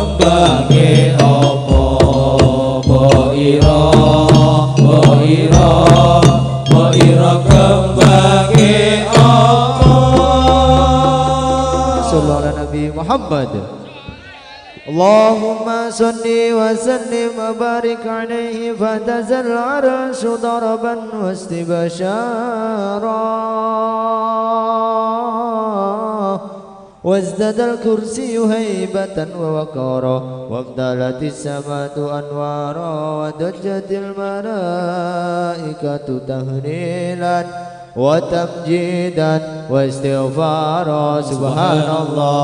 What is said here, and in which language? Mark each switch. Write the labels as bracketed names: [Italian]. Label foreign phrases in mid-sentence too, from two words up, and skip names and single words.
[Javanese] kembange apa mbok ira kembange apa [Arabic] صلى الله على نبي محمد. اللهم صل وسلم وبارك عليه فاهتز العرش طربا واستبشارا وازداد الكرسي هيبة ووقارا وامتلت السماء أنوارا ودجت الملائكة تهليلا وتمجيدا واستغفارا سبحان الله